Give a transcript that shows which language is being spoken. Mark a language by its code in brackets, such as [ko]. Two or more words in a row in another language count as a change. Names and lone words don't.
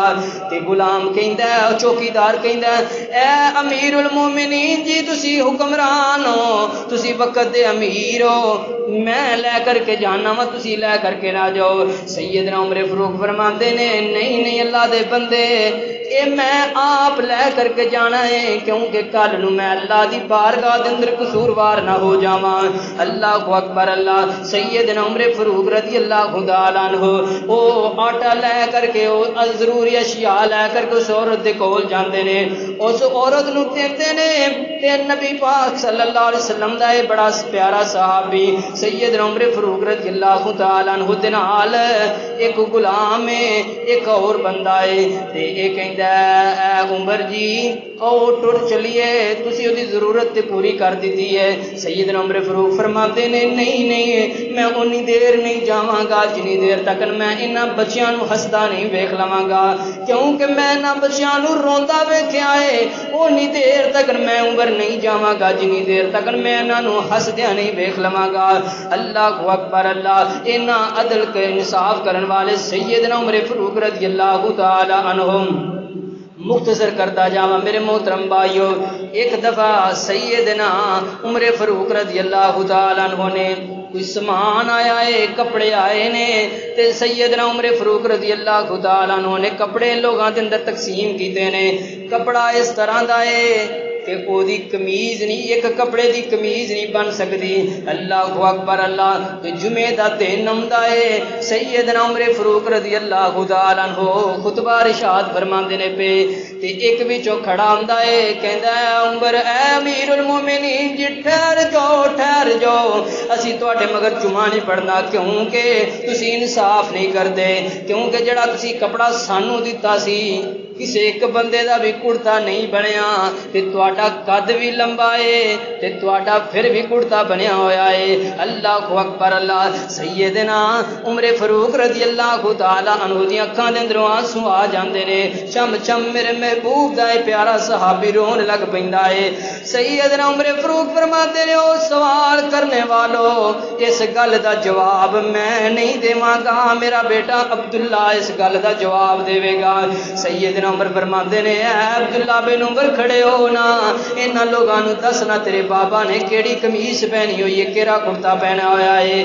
[pa] تے غلام کہندا چوکیدار کہندا اے امیرالمومنین جی تسی حکمران ہو تسی وقت دے امیر ہو میں لے کر کے جانا واں تسی لے کر کے نہ جاؤ. سیدنا عمر فاروق فرماتے نے نہیں اللہ دے بندے یہ میں آپ لے کر کے جانا ہے کیونکہ کل نوں میں اللہ دی بارگاہ دے اندر قصوروار نہ ہو جاواں. [ar] الله أكبر الله. [pa] सैयदना उमर फारूक [ar] رضي الله تعالى عنه [pa] او آٹا لے کر کے او ضروری اشیا لے کر کے اس عورت دے کول جاندے نے اس عورت نوں دیندے نے تے نبی پاک [ar] صلى الله عليه وسلم [pa] دا یہ بڑا پیارا صحابی سیدنا عمر فاروق [ar] رضي الله تعالى عنه [pa] دے نال ایک غلام ہے ایک اور بندہ ہے تے یہ کہندا عمر جی او ٹر چلیے تسی اودی ضرورت تے پوری کر دی ہے. سیدنا عمر فاروق فرماتے نے نہیں میں انی دیر نہیں جاواں گا جنی دیر تک میں انہاں بچیاں نوں ہسدا نہیں ویکھ لواں گا کیونکہ میں انہاں بچیاں نوں روندا ویکھیا ہے انی دیر تک میں عمر نہیں جاواں گا جنی دیر تک میں انہاں نوں ہسدیاں نہیں ویکھ لواں گا. [ar] الله أكبر الله. [pa] انہاں عدل کے انصاف کرن والے سیدنا عمر فاروق [ar] رضي الله تعالى عنه [pa] مختصر کرتا جاواں میرے محترم بھائیوں. ایک دفعہ سیدنا عمر فاروق [ar] رضي الله تعالى عنه [pa] نے کوئی سامان آیا ہے کپڑے آئے نے تے سیدنا عمر فاروق [ar] رضي الله تعالى عنه [pa] نے کپڑے لوگوں کے اندر تقسیم کیے نے. [ur] کپڑا اس طرح کا ہے کہ اودی قمیض نہیں ایک کپڑے کی قمیض نہیں بن سکتی. [ar] الله أكبر الله. [pa] تے جمعے دا دن آؤندا ہے سیدنا عمر فاروق [ar] رضي الله تعالى عنه [pa] خطبہ ارشاد فرماندے نے پے تے ایک وچوں کھڑا آندا ہے کہندا عمر اے امیرالمومنین جی ٹھہر جاؤ اسی تہاڈے مگر جمعہ نہیں پڑھنا کیونکہ تسی انصاف نہیں کرتے کیونکہ جیڑا تسی کپڑا سانوں دتا سی کسے ایک بندے دا بھی کرتا نہیں بنیا تے تواڈا قد بھی لمبا ہے تے تواڈا پھر بھی کرتا بنیا ہویا ہے۔ [ar] اللہ اکبر اللہ۔ [pa] سیدنا عمر فاروق [ar] رضی اللہ تعالی عنہ [pa] دی اکھاں دے اندروں آنسو آ جاندے نے، چم چم میرے محبوب دا اے پیارا صحابی رون لگ پیندا ہے۔ سیدنا عمر فاروق فرماتے نے او سوال کرنے والو اس گل دا جواب میں نہیں دیواں گا، میرا بیٹا عبداللہ اس گل دا جواب دے گا۔ سیدنا عمر فرماتے نے اے عبداللہ بن عمر کھڑے ہو نا، انہاں لوگاں نوں دسنا تیرے بابا نے کیڑی قمیص پہنی ہوئی ہے، کیڑا کرتا پہنا ہویا ہے۔